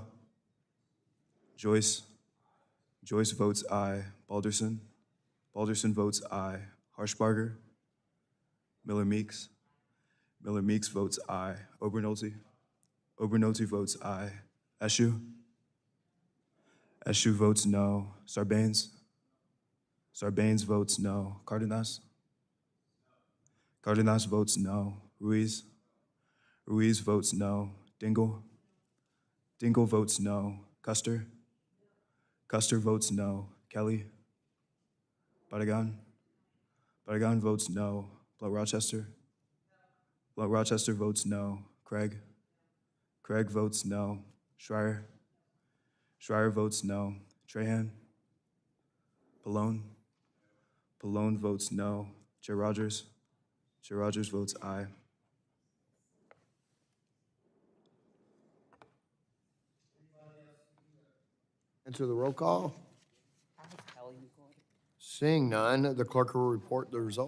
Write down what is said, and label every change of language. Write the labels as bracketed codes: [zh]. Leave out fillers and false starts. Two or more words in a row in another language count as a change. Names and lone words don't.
[en] Joyce. Joyce votes aye. Balderson. Balderson votes aye. Harshbarger. Miller Meeks. Miller Meeks votes aye. Obernolte. Obernolte votes aye. Eshu. Eshu votes no. Sarbanes. Sarbanes votes no. Cardenas. Cardenas votes no. Ruiz. Ruiz votes no. Dingle. Dingle votes no. Custer. Custer votes no. Kelly. Barragan. Barragan votes no. Blow Rochester. Rochester votes no. Craig votes no. Schreier votes no. Trahan? Pallone votes no. Chair Rogers votes aye. Enter the roll call. Seeing none, the clerk will report the result.